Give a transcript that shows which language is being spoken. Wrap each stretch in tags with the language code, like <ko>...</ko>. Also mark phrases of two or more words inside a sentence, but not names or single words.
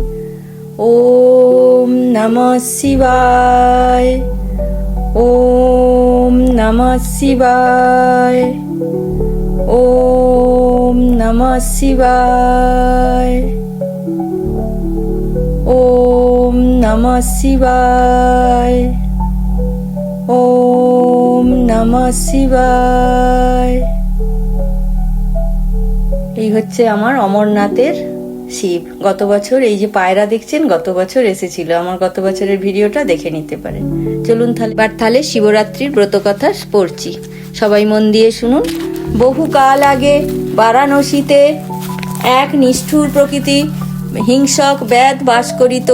<sa>ওম নমঃ শিবায়, ওম নমঃ শিবায়, ওম নমঃ শিবায়, ওম নমঃ শিবায়, ওম নমঃ শিবায়।</sa> <bn>এই হচ্ছে আমার অমরনাথের শিব। গত বছর এই যে পায়রা দেখছেন, গত বছর এসেছিল। আমার গত বছরের ভিডিওটা দেখে নিতে পারেন। চলুন তাহলে শিবরাত্রির ব্রত কথা পড়ছি, সবাই মন দিয়ে শুনুন। বহুকাল আগে বারাণসীতে এক নিষ্ঠুর প্রকৃতি হিংসক ব্যাধ বাস করিত।</bn>